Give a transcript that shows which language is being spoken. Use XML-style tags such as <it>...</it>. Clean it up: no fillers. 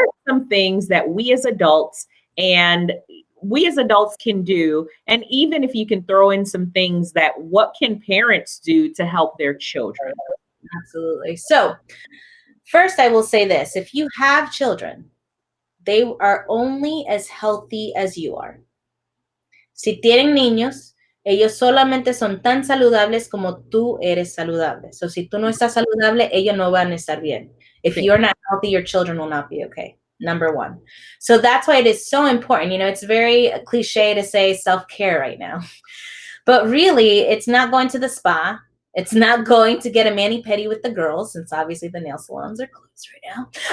<en>are some things that and we as adults can do? And even if you can throw in some things that what can parents do to help their children? Absolutely. So, first, I will say this: if you have children, they are only as healthy as you are.</en> <es>Si tienen niños, ellos solamente son tan saludables como tú eres saludable. So, si tú no estás saludable, ellos no van a estar bien.</es> <en>If</en> <es>Sí.</es> <en>you're not healthy, your children will not be okay. Number one. So that's why it is so important. It's very cliche to say self-care right now. But really, it's not going to the spa. It's not going to get a mani-pedi with the girls, since obviously the nail salons are closed right now.</en>